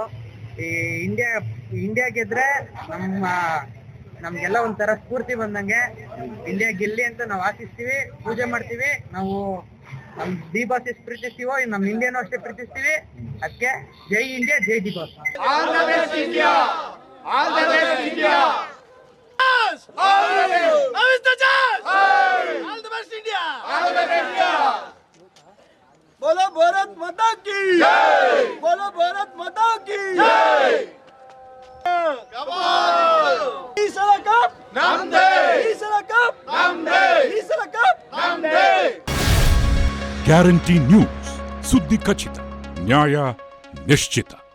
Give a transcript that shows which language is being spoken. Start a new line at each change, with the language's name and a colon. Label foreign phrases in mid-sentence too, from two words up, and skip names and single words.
Kannada: ಈ ಇಂಡಿಯಾ ಗೆದ್ರೆ ನಮ್ಗೆಲ್ಲ ಒಂಥರ ಸ್ಫೂರ್ತಿ ಬಂದಂಗೆ. ಇಂಡಿಯಾ ಗೆಲ್ಲಿ ಅಂತ ನಾವು ಆಶಿಸ್ತೀವಿ, ಪೂಜೆ ಮಾಡ್ತೀವಿ. ನಾವು ನಮ್ ಡಿ ಬಾಸ್ ಎಷ್ಟು ಪ್ರೀತಿಸ್ತೀವೋ ನಮ್ ಇಂಡಿಯಾನು ಅಷ್ಟೇ ಪ್ರೀತಿಸ್ತೀವಿ. ಅದಕ್ಕೆ ಜೈ ಇಂಡಿಯಾ, ಜೈ ಡಿ ಬಾಸ್.
English: All the best India, all the best India.
Hindi: बोलो भारत माता की जय, बोलो भारत माता की जय.
Kannada: ಈಸಲ ಕಪ್ ನಮ್ದೇ, ಈಸಲ ಕಪ್ ನಮ್ದೇ, ಈಸಲ ಕಪ್ ನಮ್ದೇ.
English: guarantee news,
Kannada: ಸುದ್ದಿ ಖಚಿತ, ನ್ಯಾಯ ನಿಶ್ಚಿತ.